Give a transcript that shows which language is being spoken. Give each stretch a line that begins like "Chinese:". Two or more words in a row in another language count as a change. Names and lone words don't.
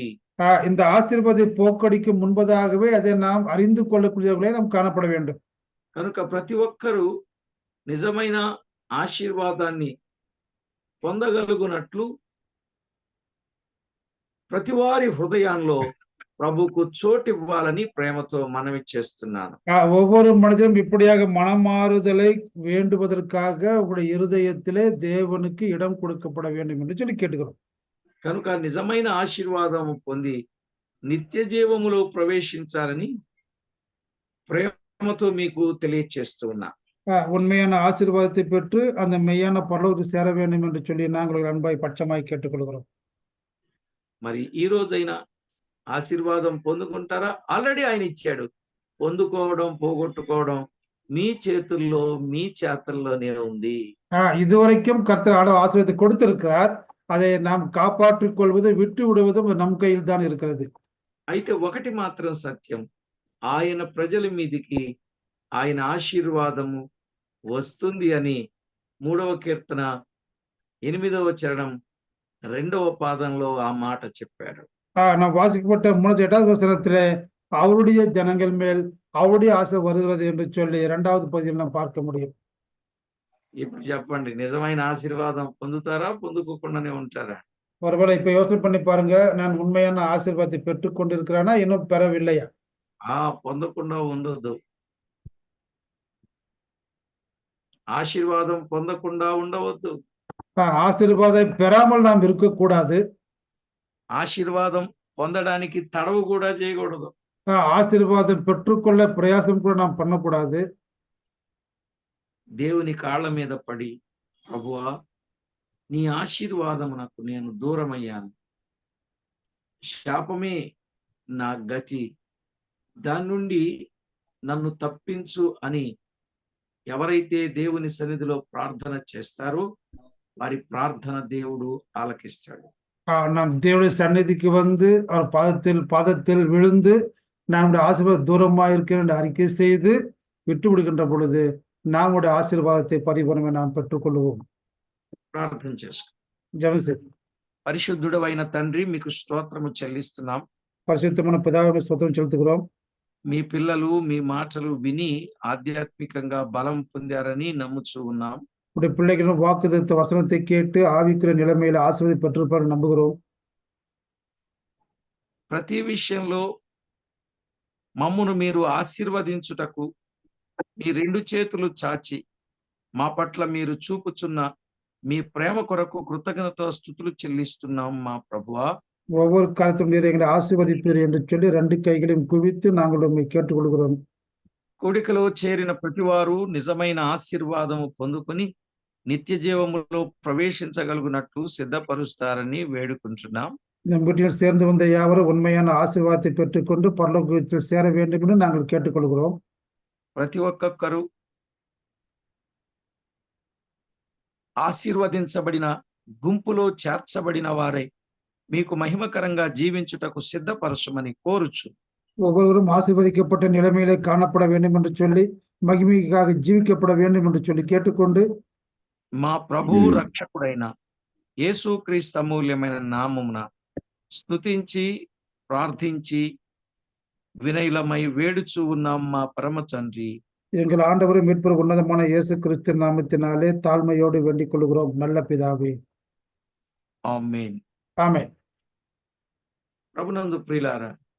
Tamil: இந்த ஆசீர்வாதத்தை போக்கடிக்கும் முன்பதாகவே அதை நாம் அறிந்து கொள்ளக்கூடியவர்களே நாம் காணப்பட வேண்டும்.
Telugu: కనుక ప్రతి ఒక్కరూ నిజమైన ఆశీర్వాదాన్ని పొందగలుగునట్లు ప్రతి వారి హృదయాల్లో ప్రభుకు చోటు ఇవ్వాలని ప్రేమతో మనవి చేస్తున్నాను.
Tamil: ஒவ்வொரு மனிதனும் இப்படியாக மனமாறுதலை வேண்டுவதற்காக உங்களுடைய இருதயத்திலே தேவனுக்கு இடம் கொடுக்கப்பட வேண்டும் என்று சொல்லி கேட்டுக்கிறோம்.
Telugu: కనుక నిజమైన ఆశీర్వాదము పొంది నిత్య జీవములో ప్రవేశించాలని ప్రేమతో మీకు తెలియచేస్తున్నా.
Tamil: உண்மையான ஆசீர்வாதத்தை பெற்று அந்த மெய்யான பரலோகத்தில் சேர வேண்டும் என்று சொல்லி நாங்கள் அன்பாய் பட்சமாய் கேட்டுக்கொள்கிறோம்.
Telugu: మరి ఈ రోజైనా ఆశీర్వాదం పొందుకుంటారా? ఆల్రెడీ ఆయన ఇచ్చాడు. పొందుకోవడం పోగొట్టుకోవడం మీ చేతుల్లో మీ చేతల్లోనే ఉంది.
Tamil: இதுவரைக்கும் கர்த்தர் ஆசீர்வாதத்தை கொடுத்திருக்கிறார். அதை நாம் காப்பாற்றிக் கொள்வது விட்டு விடுவதும் நம் கையில் தான் இருக்கிறது.
Telugu: అయితే ఒకటి మాత్రం సత్యం, ఆయన ప్రజల మీదికి ఆయన ఆశీర్వాదము వస్తుంది అని 3వ కీర్తన 8వ చరణం 2వ పాదంలో ఆ మాట చెప్పాడు.
Tamil: நாம் வாசிக்கப்பட்ட 8வது வசனத்திலே அவருடைய ஜனங்கள் மேல் அவருடைய ஆசை வருகிறது என்று சொல்லி 2வது பகுதியில் நாம் பார்க்க முடியும்.
Telugu: ఇప్పుడు చెప్పండి, నిజమైన ఆశీర్వాదం పొందుతారా, పొందుకోకుండానే ఉంటారా?
Tamil: ஒருவேளை இப்ப யோசனை பண்ணி பாருங்க, நான் உண்மையான ஆசீர்வாதத்தை பெற்றுக் கொண்டிருக்கிறானா இன்னும் பெறவில்லையா?
Telugu: పొందకుండా ఉండొద్దు. ఆశీర్వాదం పొందకుండా ఉండవద్దు.
Tamil: ஆசீர்வாதம் பெறாமல் நாம் இருக்கக்கூடாது.
Telugu: ఆశీర్వాదం పొందడానికి తడవు కూడా చేయకూడదు.
Tamil: ஆசீர்வாதம் பெற்றுக்கொள்ள பிரயாசம் கூட நாம் பண்ணக்கூடாது.
Telugu: దేవుని కాళ్ళ మీద పడి, ప్రభువా నీ ఆశీర్వాదమునకు నేను దూరమయ్యాను, శాపమే నా గతి, దాని నుండి నన్ను తప్పించు అని ఎవరైతే దేవుని సన్నిధిలో ప్రార్థన చేస్తారో వారి ప్రార్థన దేవుడు ఆలకిస్తాడు.
Tamil: நாம் தேவனுடைய சந்நிதிக்கு வந்து அவர் பாதத்தில் விழுந்து நம்முடைய ஆசீர்வாதம் தூரமாக இருக்கிற என்று அறிக்கை செய்து விட்டு விடுகின்ற பொழுது நம்முடைய ఆశీర్వాదத்தை పరిపూర్ణంగా நாம் పెట్టుకొల్లుவோం.
Telugu: ప్రార్థన చేసుకో. జపం. పరిశుద్ధుడైన తండ్రి మీకు స్తోత్రము చెల్లిస్తున్నాం. పరిశుద్ధమైన పితావికి స్తోత్రం చెల్లిస్తున్నాం. మీ పిల్లలు మీ మాటలు విని ఆధ్యాత్మికంగా బలం పొందారని నమ్ముచూ ఉన్నాం.
Tamil: உடைய பிள்ளைகளும் வாக்குத்தத்த வசனத்தை கேட்டு ஆவிக்குரிய நிலைமையில ஆசீர்வாதம் பெற்றிருப்பார் நம்புகிறோம்.
Telugu: ప్రతి విషయంలో మమ్మును మీరు ఆశీర్వదించుటకు మీ రెండు చేతులు చాచి మా పట్ల మీరు చూపుచున్న మీ ప్రేమ కొరకు కృతజ్ఞత స్తుతులు చెల్లిస్తున్నాం మా ప్రభువా.
Tamil: ஒவ்வொரு காலத்தும் நீர் எங்களை ஆசீர்வதிப்பீர் என்று சொல்லி ரெண்டு கைகளையும் குவித்து நாங்கள் உண்மை கேட்டுக்கொள்கிறோம்.
Telugu: కోడికలో చేరిన ప్రతివారు నిజమైన ఆశీర్వాదము పొందుకొని నిత్య జీవములో ప్రవేశించగలుగునట్లు సిద్ధపరుస్తారని వేడుకుంటున్నాం.
Tamil: நம் வீட்டில் சேர்ந்து வந்த யாவரும் உண்மையான ஆசீர்வாதத்தை பெற்றுக்கொண்டு பரலோகத்தில் சேர வேண்டும் என்று நாங்கள் கேட்டுக்கொள்கிறோம்.
Telugu: ప్రతి ఒక్కొక్కరు ఆశీర్వదించబడిన గుంపులో చేర్చబడిన వారై మీకు మహిమకరంగా జీవించుటకు సిద్ధపరచమని కోరుచు.
Tamil: ஒவ்வொருவரும் ஆசீர்வதிக்கப்பட்ட நிலைமையிலே காணப்பட வேண்டும் என்று சொல்லி மகிமைக்காக ஜீவிக்கப்பட வேண்டும் என்று சொல்லி கேட்டுக்கொண்டு
Telugu: మా ప్రభువు రక్షకుడైన యేసుక్రీస్తు అమూల్యమైన నామమున స్తుతించి ప్రార్థించి వినయులమై వేడుచూ ఉన్నాం మా పరమ తండ్రి.
Tamil: எங்கள் ஆண்டவரும் மீட்பர் உன்னதமான இயேசு கிறிஸ்து நாமத்தினாலே தாழ்மையோடு வேண்டிக் கொள்கிறோம் நல்ல பிதாவே.
Telugu: ఆమేన్. ఆమేన్. ప్రభునందు ప్రియులారా,